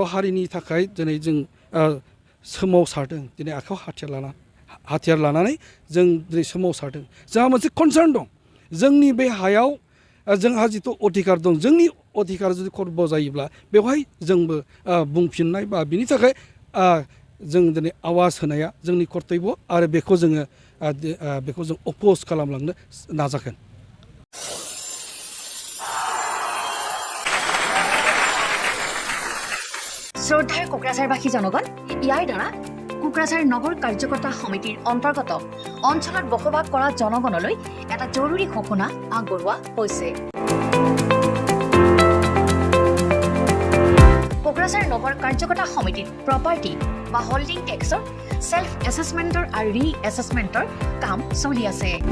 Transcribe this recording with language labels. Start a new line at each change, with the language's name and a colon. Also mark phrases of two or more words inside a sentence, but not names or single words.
Bodo: हारिनि थाखाय दिनै जों सोमावसारदों दिनै आखायाव हाथियार लानानै जों दिनै सोमावसारदों जोंहा मोनसे कनसार्न दं जोंनि बे हायाव जोंहा जिथु अधिकार दं जोंनि अधिकार जुदि खर्ब जायोब्ला बेवहाय जोंबो बुंफिननाय बा बिनि थाखाय जों दिनै आवाज होनाया जोंनि कर्तब्य आरो बेखौ जों अपोज खालामलांनो नाजागोन
Assamese: শ্ৰদ্ধাৰ কোকৰাঝাৰবাসী জনগণ ইয়াৰ দ্বাৰা কোকৰাঝাৰ নগৰ কাৰ্যকৰ্তা সমিতিৰ অন্তৰ্গত অঞ্চলত বসবাস কৰা জনগণলৈ এটা জৰুৰী ঘোষণা আগবঢ়োৱা হৈছে কোকৰাঝাৰ নগৰ কাৰ্যকৰ্তা সমিতিত প্ৰপাৰ্টি বা
English: holding tax self assessment
Assamese: আৰু
English: re assessment
Assamese: কাম চলি আছে।